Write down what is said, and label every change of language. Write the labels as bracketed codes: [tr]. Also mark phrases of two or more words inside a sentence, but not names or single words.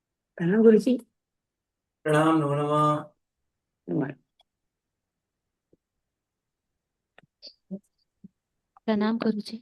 [hi] प्रणाम गुरु जी। प्रणाम [sa] नमो नमः। [hi] नमः। प्रणाम गुरुजी।